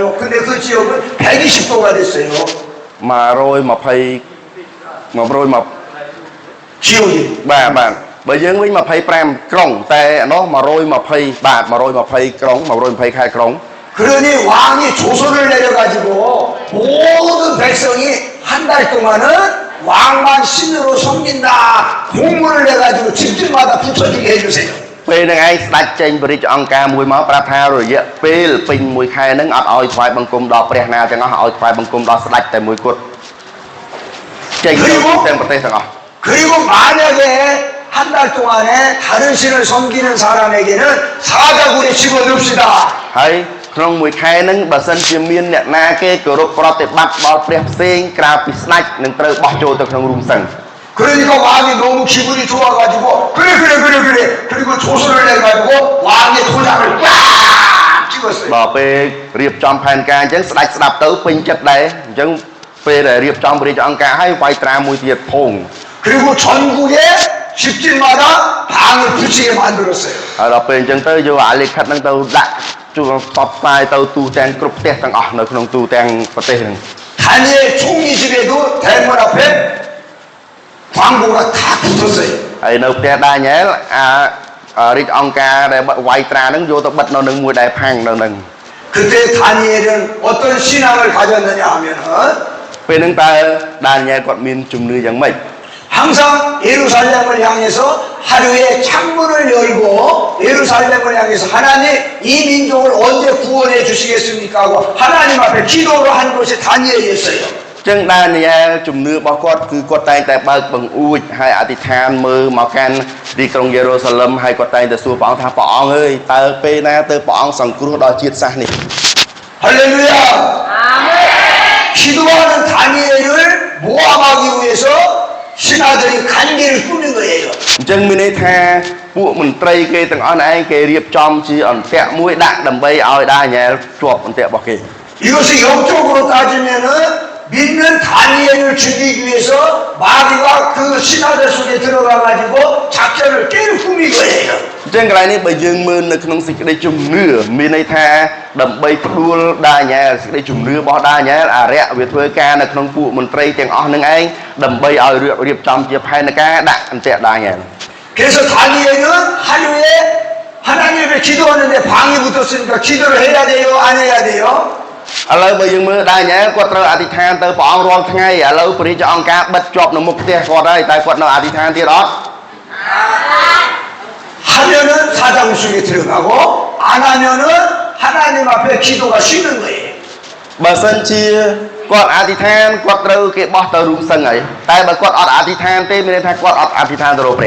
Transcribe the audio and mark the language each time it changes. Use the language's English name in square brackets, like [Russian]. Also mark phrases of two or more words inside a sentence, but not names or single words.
[Korean] 근데 그 지역은 120도가 됐어요. 120 지역이. [Khmer] បាទបើយើងវិញ25ក្រុងតែនោះ120បាទ120ក្រុង120ខេត្តក្រុង [Korean] 그러니 왕이 조서를 내려가지고 모든 백성이 한 달 동안은 왕만 신으로 섬긴다. 공문을 내가지고 집집마다 붙여주게 해주세요. [Khmer] ពេលហ្នឹងឯងស្ដេចចេញបរិយាអង្គការមួយមកប្រាប់ថារយៈពេលពេញមួយខែហ្នឹងអត់ឲ្យថ្វាយបង្គំដល់ព្រះណាទាំងអស់ឲ្យថ្វាយបង្គំដល់ស្ដេចតែមួយគត់ចេញទាំងប្រទេសទាំងអស់ [Korean] 그리고 만약에 한 달 동안에 다른 신을 섬기는 사람에게는 사자굴에 집어넣읍시다. [Khmer] ហើយក្នុងមួយខែហ្នឹងបើសិនជាមានអ្នកណាគេគោរពប្រតិបត្តិដល់ព្រះផ្សេងក្រៅពីស្ដេចនឹងត្រូវបោះចូលទៅក្នុងរូងសឹង [Korean] 그러니까 왕이 너무 기분이 좋아가지고 그래 그리고 조서를 내가지고 왕의 도장을 꽉 찍었어요. [Khmer] ដល់ពេលរៀបចំផែនការអញ្ចឹងស្ដេចស្ដាប់ទៅពេញចិត្តដែរអញ្ចឹងពេលដែលរៀបចំបរិយាអង្គការឲ្យវាយត្រាមួយទៀតភង [Korean] 그리고 전국에 집집마다 방을 붙이게 만들었어요. [Khmer] ហើយដល់ពេលអញ្ចឹងទៅយកអាលិខិតហ្នឹងទៅដាក់ជួបតបផ្សាយទៅទូទាំងគ្រប់ផ្ទះទាំងអស់នៅក្នុងទូទាំងប្រទេសហ្នឹង [Korean] 다니엘 총리 집에도 대문 앞에 광고가 다 붙었어요. [Khmer] ហើយនៅផ្ទះដាញ៉ែលរាជអង្គការដែលវាយត្រាហ្នឹងយកទៅបិទនៅនឹងមួយដែលផាំងនៅនឹង [Korean] 그때 다니엘은 어떤 신앙을 가졌느냐 하면은 [Khmer] ពេលហ្នឹងតើដាញ៉ែលគាត់មានជំនឿយ៉ាងម៉េច [Korean] 항상 예루살렘을 향해서 하루에 창문을 열고 예루살렘을 향해서 하나님 이 민족을 언제 구원해 주시겠습니까 하고 하나님 앞에 기도를 한 것이 다니엘이었어요. [Khmer] ចឹងដាញ៉ែលជំនឿរបស់គាត់គឺគាត់តែងតែបើកបង្អួចហើយអធិដ្ឋានមើលមកកាន់ទីក្រុងយេរូសាឡឹមហើយគាត់តែងតែសួរព្រះអង្គថាព្រះអង្គអើយតើពេលណាទៅព្រះអង្គសង្គ្រោះដល់ជាតិសាសន៍នេះ [Korean] 할렐루야. 기도하는 다니엘을 모함하기 위해서 신하들이 간기를 꾸민 거예요. [Khmer] អញ្ចឹងមានន័យថាពួកមន្ត្រីគេទាំងអស់ឯងគេរៀបចំជាអន្ទាក់មួយដាក់ដើម្បីឲ្យដាញ៉ែលជាប់អន្ទាក់របស់គេ [Korean] 이것이 영적으로 따지면은 믿는 다니엘을 죽이기 위해서 마귀가 그 신하들 속에 들어가가지고 작전을 깨를 꾸민 거예요. [Khmer] អញ្ចឹងកន្លែងនេះបើយើងមើលនៅក្នុងសេចក្តីជំនឿមានន័យថាដើម្បីផ្ដួលដាញ៉ែលសេចក្តីជំនឿរបស់ដាញ៉ែលអារក្សវាធ្វើការនៅក្នុងពួកមន្ត្រីទាំងអស់នឹងឯងដើម្បីឲ្យរៀបចំជាផែនការដាក់អន្ទាក់ដាញ៉ែល [Korean] 그래서 다니엘은 하루에 하나님을 기도하는데 방이 붙었으니까 기도를 해야 돼요, 안 해야 돼요? [Khmer] ឥឡូវបើយើងមើលដាញ៉ែលគាត់ត្រូវអធិដ្ឋានទៅព្រះអង្គរាល់ថ្ងៃឥឡូវព្រះរាជអង្គការបិទជាប់នៅមុខផ្ទះគាត់ហើយតែគាត់នៅអធិដ្ឋានទៀតអត់ [Korean] 하면은 사장 속에 들어가고 안 하면은 하나님 앞에 기도가 쉬는 거예요. [Khmer] បើសិនជាគាត់អធិដ្ឋានគាត់ត្រូវគេបោះទៅរូបសឹងហើយតែបើគាត់អត់អធិដ្ឋានទេមានន័យថាគាត់អត់អធិដ្ឋានទៅរកព្រះ